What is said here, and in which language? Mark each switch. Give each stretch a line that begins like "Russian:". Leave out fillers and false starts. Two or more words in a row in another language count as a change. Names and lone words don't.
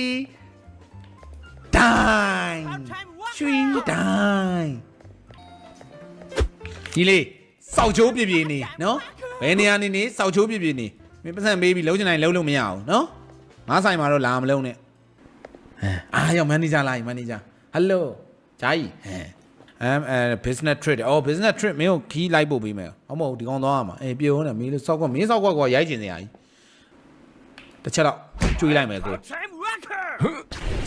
Burmese: တိုင်းဒီလေစောက်ချိုးပြပြနေနော်ဘယ်နေရာနေစောက်ချိုးပြပြ နေမင်းပတ်စံပေးပြီးလုံးချင်တိုင်းလုံးလို့မရအောင်နော်ငါဆိုင်မှာတော့လာမလုံးနဲ့ရောက်မန်နေဂျာလာပြီမန်နေဂျာဟယ်လိုဂျာကြီး
English: business trip business trip
Burmese: မင်းကိုခီးလိုက်ပို့ပေးမယ်ဟုတ်မဟုတ်ဒီကောင်သွားရမှာပြောနေမင်းလို့စောက်ကွက်ရိုက်ချင်စရာကြီးတစ်ချက်တော့ကျွေးလိုက်မယ်ကို